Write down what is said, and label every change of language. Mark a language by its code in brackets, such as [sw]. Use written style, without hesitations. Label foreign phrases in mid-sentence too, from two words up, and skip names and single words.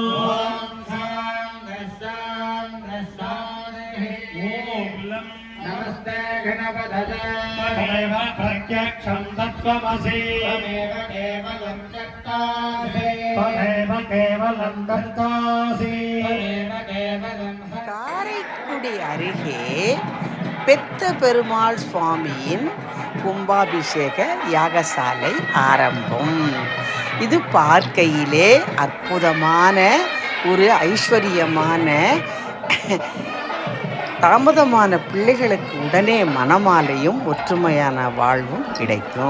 [sa] नमस्ते गणपतये तदेव प्रत्यक्षं तत्त्वमसि तदेव केवलं दत्तासि तदेव केवलं दत्तासि तदेव केवलं [ta] காரைக்குடி அருகே பெத்த பெருமாள் சுவாமியின் கும்பாபிஷேக யாகசாலை ஆரம்பம். இது பார்க்கையிலே அற்புதமான ஒரு ஐஸ்வர்யமான தாமதமான பிள்ளைகளுக்கு உடனே மணமாலையும் ஒற்றுமையான வாழ்வும் கிடைக்கும்.